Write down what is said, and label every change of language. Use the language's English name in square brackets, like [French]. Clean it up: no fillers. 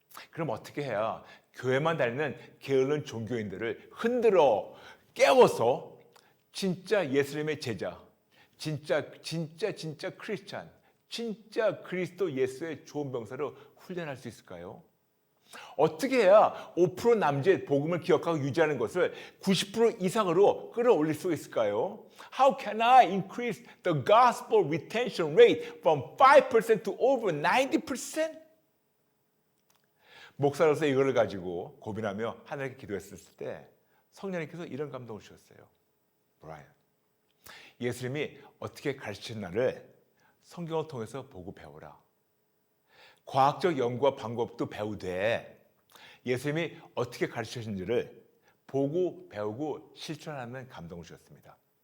[Korean] 그럼 어떻게 해야 교회만 다니는 게으른 종교인들을 흔들어 깨워서 진짜 예수님의 제자, 진짜 크리스찬, 진짜 그리스도 예수의 좋은 병사로 훈련할 수 있을까요? 어떻게 해야 5% 남짓 복음을 기억하고 유지하는 것을 90% 이상으로 끌어올릴 수 있을까요? [English] How can I increase the gospel retention rate from 5% to over 90%? [Korean] 목사로서 이거를 가지고 고민하며 하나님께 기도했을 때 성령님께서 이런 감동을 주셨어요. 브라이언, 예수님이 어떻게 가르치신 나를 성경을 통해서 보고 배워라. 과학적 연구와 방법도 배우되 예수님이 어떻게 가르치셨는지를 보고 배우고 실천하는 감동을 주셨습니다.